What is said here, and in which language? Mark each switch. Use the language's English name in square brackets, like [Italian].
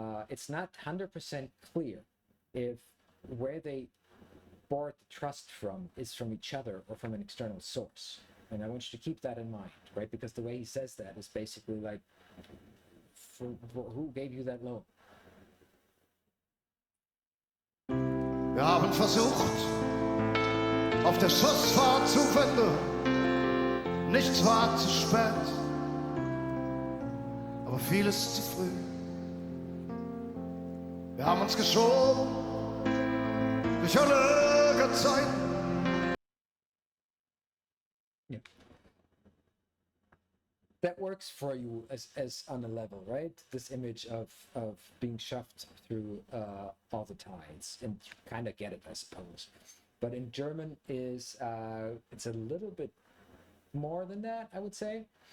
[English] It's not 100% clear if where they borrowed the trust from is from each other or from an external source. And I want you to keep that in mind, right? Because the way he says that is basically like, for who gave you that loan? [German] Wir haben versucht, auf der Schussfahrt zu wenden. Nichts war zu spät, aber vieles zu früh. Wir haben uns geschoben durch alle Zeiten. [English] Yeah. That works for you as on a level, right? This image of being shoved through all the tides, and you kind of get it, I suppose. But in German is it's a little bit more than that, I would say.